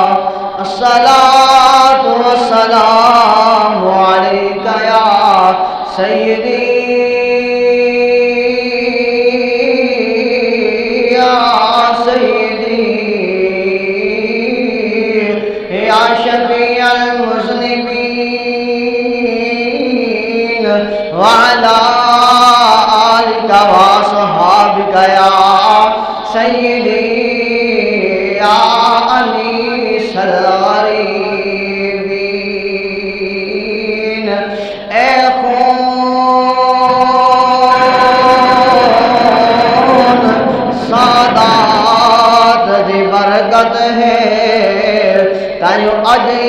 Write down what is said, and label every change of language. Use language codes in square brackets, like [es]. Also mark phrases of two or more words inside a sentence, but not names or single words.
[ar] الصلاة والسلام عليك يا سيدي يا سيدي يا شفيع المسلمين. وعلى آلك وصحابك يا سيدي يا أنيس الغريبين [pa] اے خون سادات دی برکت ہے تائیو اج